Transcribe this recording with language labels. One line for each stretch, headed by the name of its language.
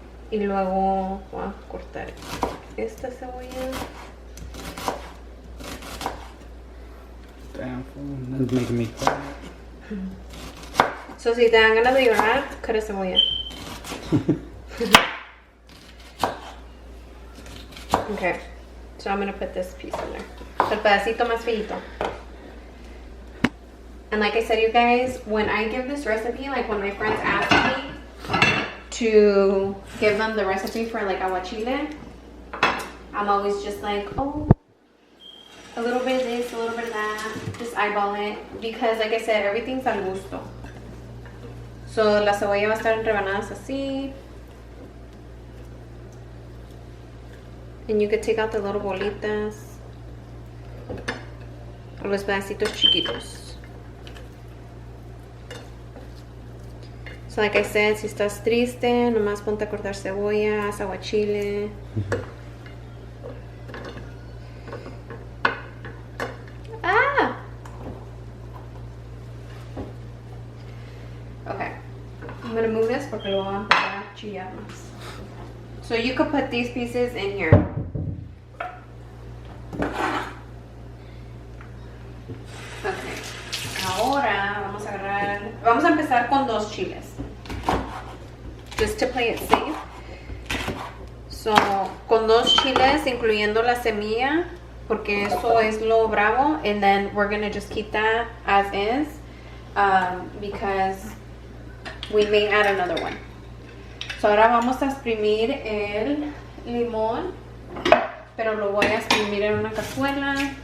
Spanish: Y luego voy a cortar esta cebolla.
English: Damn, that's making me cry.
Spanish: So, si te dan ganas de llorar, cut cebolla.
English: Okay, so I'm gonna put this piece in there.
Spanish: El pedacito más finito.
English: And like I said, you guys, when I give this recipe, like when my friends ask me to give them the recipe for like aguachile, I'm always just like, oh, a little bit of this, a little bit of that, just eyeball it, because like I said, everything's al gusto.
Spanish: So la cebolla va a estar en rebanadas así.
English: And you could take out the little bolitas,
Spanish: o los pedacitos chiquitos.
English: So like I said,
Spanish: si estás triste, nomás ponte a cortar cebolla, haz aguachile. Ah!
English: Okay. I'm gonna move this
Spanish: porque lo voy a empezar a chillar más.
English: So you could put these pieces in here. Okay.
Spanish: Ahora vamos a empezar con 2 chiles.
English: Just to play it safe.
Spanish: So, con 2 chiles, incluyendo la semilla, porque eso es lo bravo.
English: And then we're gonna just keep that as is, because we may add another one.
Spanish: So, ahora vamos a exprimir el limón, pero lo voy a exprimir en una cazuela.